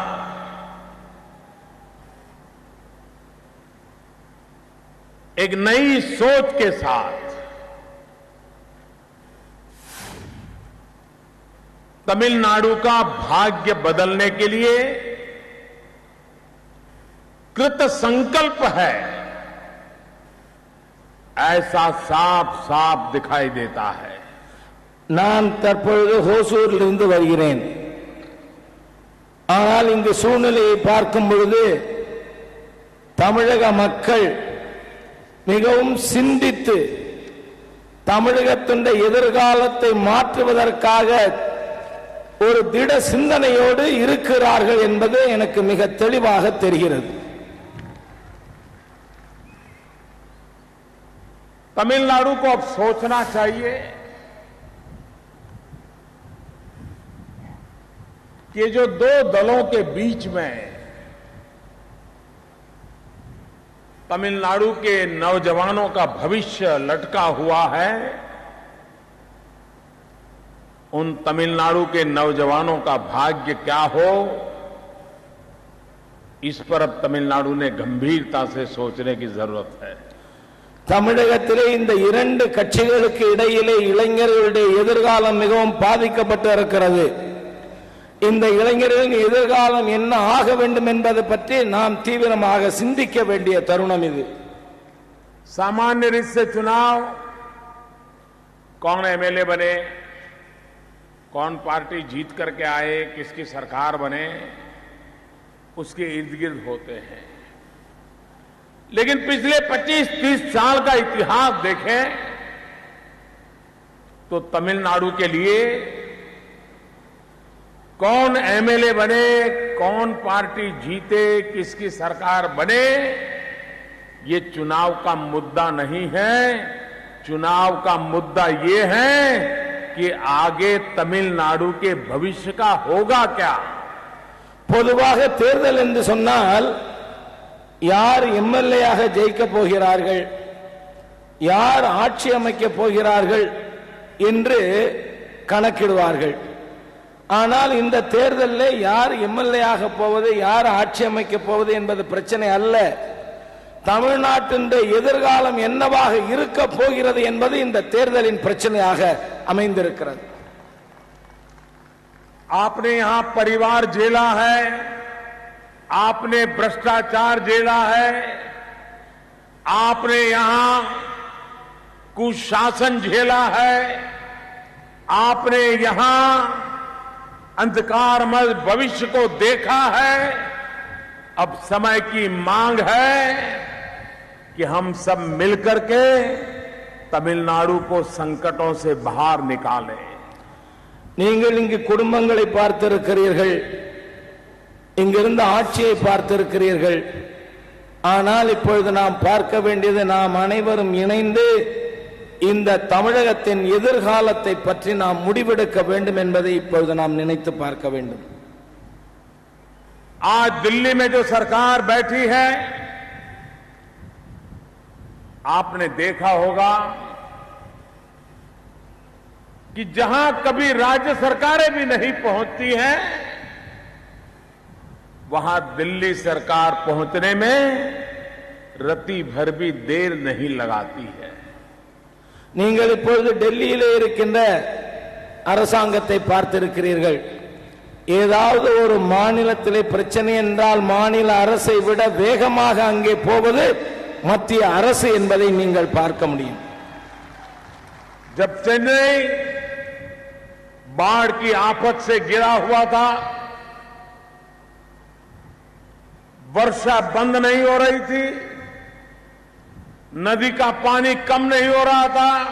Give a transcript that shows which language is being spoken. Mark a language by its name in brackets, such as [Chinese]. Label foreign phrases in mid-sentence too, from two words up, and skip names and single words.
[Hindi] एक नई सोच के साथ तमिलनाडु का भाग्य बदलने के लिए कृत संकल्प है, ऐसा साफ साफ दिखाई देता है. [Tamil] நான் தற்பொழுது ஹோசூரிலிருந்து வருகிறேன். ஆனால் இங்கு சூழ்நிலையை பார்க்கும் பொழுது தமிழக மக்கள் மிகவும் சிந்தித்து தமிழகத்தின் எதிர்காலத்தை மாற்றுவதற்காக ஒரு திட சிந்தனையோடு இருக்கிறார்கள் என்பது எனக்கு மிக தெளிவாக தெரிகிறது. [Hindi] तमिलनाडु को अब सोचना चाहिए कि जो दो दलों के बीच में तमिलनाडु के नौजवानों का भविष्य लटका हुआ है, उन तमिलनाडु के नौजवानों का भाग्य क्या हो, इस पर अब तमिलनाडु ने गंभीरता से सोचने की जरूरत है. [Tamil] தமிழகத்திலே இந்த இரண்டு கட்சிகளுக்கு இடையிலே இளைஞர்களுடைய எதிர்காலம் மிகவும் பாதிக்கப்பட்டு இருக்கிறது. இந்த இளைஞர்களின் எதிர்காலம் என்ன ஆக வேண்டும் என்பதை பற்றி நாம் தீவிரமாக சிந்திக்க வேண்டிய தருணம் இது. [Hindi] सामान्य रीत से चुनाव, कौन MLA बने, कौन पार्टी जीत करके आए, किसकी सरकार बने, उसके इर्द गिर्द होते हैं. लेकिन पिछले 25-30 साल का इतिहास देखें तो तमिलनाडु के लिए कौन MLA बने, कौन पार्टी जीते, किसकी सरकार बने, ये चुनाव का मुद्दा नहीं है, चुनाव का मुद्दा ये है कि आगे तमिलनाडु के भविष्य का होगा क्या। [Tamil] பொதுவாக தேர்தல் என்று சொன்னால் யார் எம்எல்ஏயாக ஜெயிக்க போகிறார்கள், யார் ஆட்சி அமைக்க போகிறார்கள் என்று கணக்கிடுவார்கள். ஆனால் இந்த தேர்தலில் யார் எம்எல்ஏயாக போவது, யார் ஆட்சி அமைக்க போவது என்பது பிரச்சனை அல்ல. தமிழ்நாட்டின் எதிர்காலம் என்னவாக இருக்க போகிறது என்பது இந்த தேர்தலின் பிரச்சனையாக அமைந்திருக்கிறது. [Hindi] आपने यहां परिवार झेला है, आपने भ्रष्टाचार झेला है, आपने यहां कुशासन झेला है, आपने यहां अंधकारमय भविष्य को देखा है। अब समय की मांग है कि हम सब मिलकर के तमिलनाडु को संकटों से बाहर निकालें। [Tamil] நீங்கள் இங்கு குடும்பங்களை பார்த்திருக்கிறீர்கள், இங்கிருந்த ஆட்சியை பார்த்திருக்கிறீர்கள். ஆனால் இப்பொழுது நாம் பார்க்க வேண்டியது, நாம் அனைவரும் இணைந்து இந்த தமிழகத்தின் எதிர்காலத்தை பற்றி நாம் முடிவெடுக்க வேண்டும் என்பதை இப்பொழுது நாம் நினைத்து பார்க்க வேண்டும். [Hindi] आज दिल्ली में जो सरकार बैठी है, आपने देखा होगा कि जहां कभी राज्य सरकारें भी नहीं पहुंचती हैं, वहां दिल्ली सरकार पहुंचने में रत्ती भर भी देर नहीं लगाती है। [Tamil] நீங்கள் இப்பொழுது டெல்லியிலே இருக்கின்ற அரசாங்கத்தை பார்த்திருக்கிறீர்கள். ஏதாவது ஒரு மாநிலத்திலே பிரச்சனை என்றால் மாநில அரசை விட வேகமாக அங்கே போவது மத்திய அரசு என்பதை நீங்கள் பார்க்க முடியும். [Hindi] जब चेन्नई बाढ़ की आफत से घिरा हुआ था, वर्षा बंद नहीं हो रही थी, नदी का पानी कम नहीं हो रहा था,